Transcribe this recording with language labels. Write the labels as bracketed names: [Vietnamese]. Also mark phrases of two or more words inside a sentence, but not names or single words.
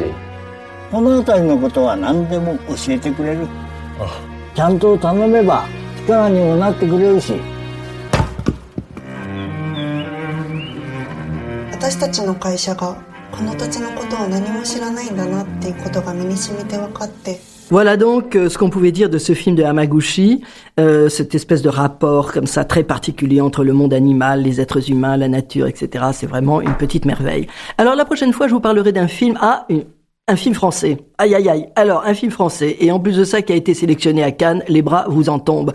[Japanese] この辺りのことは何でも教えてくれる。あ、ちゃんと頼めば力にもなってくれるし。私たちの会社がこの土地のことを何も知らないんだなっていうことが身に染みて分かって。 [French] Voilà donc ce qu'on pouvait dire de ce film de Hamaguchi, cette espèce de rapport comme ça très particulier entre le monde animal, les êtres humains, la nature, etc. C'est vraiment une petite merveille. Alors la prochaine fois, je vous parlerai d'un film, un film français. Aïe aïe aïe. Alors un film français, et en plus de ça qui a été sélectionné à Cannes, les bras vous en tombent.